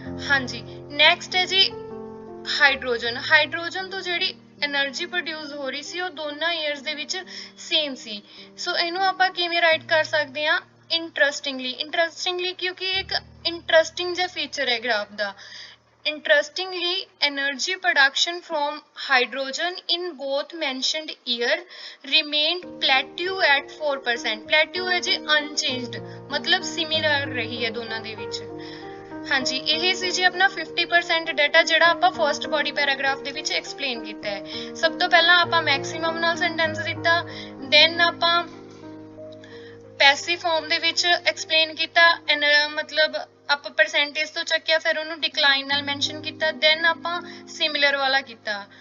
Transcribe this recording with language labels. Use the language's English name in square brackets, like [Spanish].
[Punjabi] ਹਾਂਜੀ, ਨੈਕਸਟ ਹੈ ਜੀ ਹਾਈਡਰੋਜਨ ਤੋਂ ਜਿਹੜੀ એનર્ਜੀ ਪ੍ਰੋਡਿਊਸ ਹੋ ਰਹੀ ਸੀ ਉਹ ਦੋਨਾਂ ਈਅਰਸ ਦੇ ਵਿੱਚ ਸੇਮ ਸੀ। ਸੋ ਇਹਨੂੰ ਆਪਾਂ ਕਿਵੇਂ ਰਾਈਟ ਕਰ ਸਕਦੇ ਹਾਂ? ਇੰਟਰਸਟਿੰਗਲੀ ਕਿਉਂਕਿ ਇੱਕ ਇੰਟਰਸਟਿੰਗ ਜਿਹਾ ਫੀਚਰ ਹੈ graph ਦਾ। [English] Interestingly, energy production from hydrogen in both mentioned year remained plateau at 4%। [Punjabi] plateau ਹੈ ਜੀ unchanged, ਮਤਲਬ similar ਰਹੀ ਹੈ ਦੋਨਾਂ ਦੇ ਵਿੱਚ। ਹਾਂਜੀ, ਇਹ ਸੀ ਜੀ ਆਪਣਾ 50% ਡਾਟਾ ਜਿਹੜਾ ਆਪਾਂ ਫਰਸਟ ਬੋਡੀ ਪੈਰਾਗ੍ਰਾਫ ਦੇ ਵਿੱਚ ਐਕਸਪਲੇਨ ਕੀਤਾ ਹੈ। ਸਭ ਤੋਂ ਪਹਿਲਾਂ ਆਪਾਂ ਮੈਕਸਿਮਮ ਨਾਲ ਸੈਂਟੈਂਸ ਦਿੱਤਾ, ਦੈਨ ਆਪਾਂ ਪੈਸਿਵ ਫਾਰਮ ਦੇ ਵਿੱਚ ਐਕਸਪਲੇਨ ਕੀਤਾ, ਮਤਲਬ ਆਪਾਂ ਪਰਸੈਂਟੇਜ ਤੋਂ ਚੱਕਿਆ, ਫਿਰ ਉਹਨੂੰ ਡਿਕਲਾਈਨ ਨਾਲ ਮੈਂਸ਼ਨ ਕੀਤਾ, ਦੈਨ ਆਪਾਂ ਸਿਮਿਲਰ ਵਾਲਾ ਕੀਤਾ।